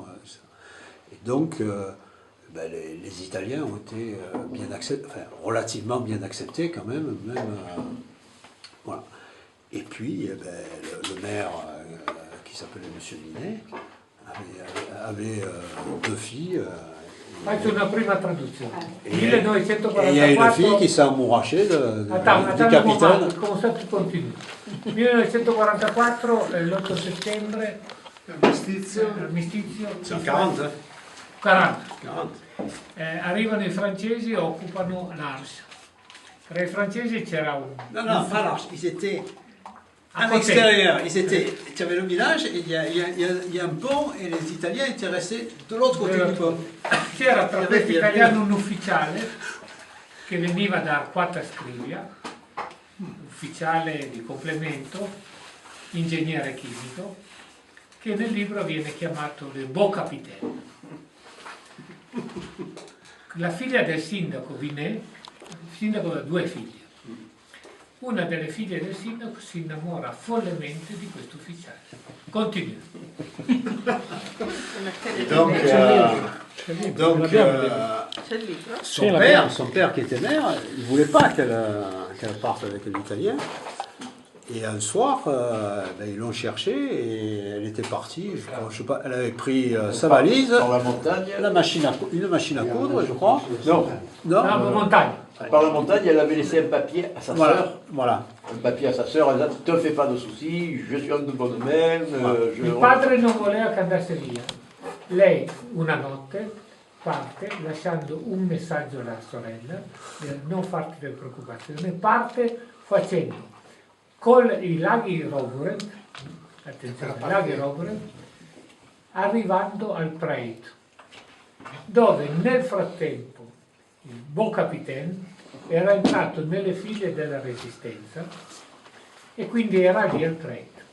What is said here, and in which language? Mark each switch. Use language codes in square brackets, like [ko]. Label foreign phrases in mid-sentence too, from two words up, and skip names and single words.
[fr] Et donc, les Italiens ont été bien acceptés, enfin, relativement bien acceptés quand même, voilà. Et puis, le maire, qui s'appelait M. Minet, avait 2 filles. [it] Faccio una prima traduzione. [fr] Et il y a une fille qui s'est amourachée du capitaine. [it] Come sta continua. 1944, l'8 settembre, L'armistizio. armistizio. [fr] C'est en 40, hein? 40. 40. [it] Arrivano i francesi e occupano l'Ars. Tra i francesi c'era un... [fr] Non, pas l'Arche, ils étaient à côté. l'extérieur. Tu avais le village, et il y a un pont, et les Italiens étaient restés de l'autre côté du pont. [it] C'era tra questi italiani un ufficiale che veniva da Arquata Scrivia, ufficiale di complemento, ingegnere chimico, che nel libro viene chiamato il Beau Capitaine. La figlia del sindaco Vinet, il sindaco ha 2 figlie. Una delle figlie del sindaco si innamora follemente di questo ufficiale. Continua. [fr] Et donc, [it] C'è il libro? [fr] son père qui était maire, il ne voulait pas qu'elle parte avec l'Italien. Et un soir, ils l'ont cherchée et elle était partie. Je sais pas, elle avait pris sa valise, Dans la montagne. une machine à coudre, je crois. Non, Non. La montagne. par la montagne, elle avait laissé un papier à sa sœur. Voilà. Un papier à sa sœur, elle a dit, te fais pas de soucis, je suis en de bonne main. [it] Il padre non voleva che andasse via. Lei una notte parte lasciando un messaggio alla sorella, non farti delle preoccupazioni, parte facendo con i laghi Roburen, attenzione, i laghi Roburen, arrivando al Preit, dove nel frattempo il Beau Capitaine era entrato nelle file della Resistenza e quindi era lì al Preit.